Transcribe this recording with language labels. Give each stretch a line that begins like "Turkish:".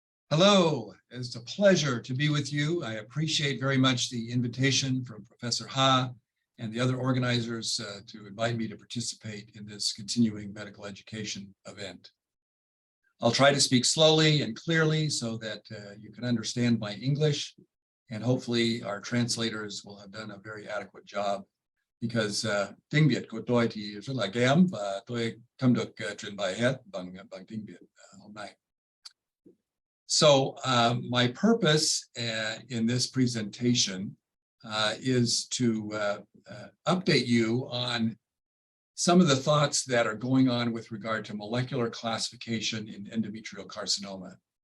English: Hello, it's a pleasure to be with you. I appreciate very much the invitation from Professor Ha and the other organizers to invite me to participate in this continuing medical education event. I'll try to speak slowly and clearly so that you can understand my English, and hopefully our translators will have done a very adequate job, because
Vietnamese: tiếng Việt của tôi thì rất là kém và tôi không được truyền bày hết bằng tiếng Việt hôm nay.
English: So my purpose in this presentation is to update you on some of the thoughts that are going on with regard to molecular classification in endometrial carcinoma.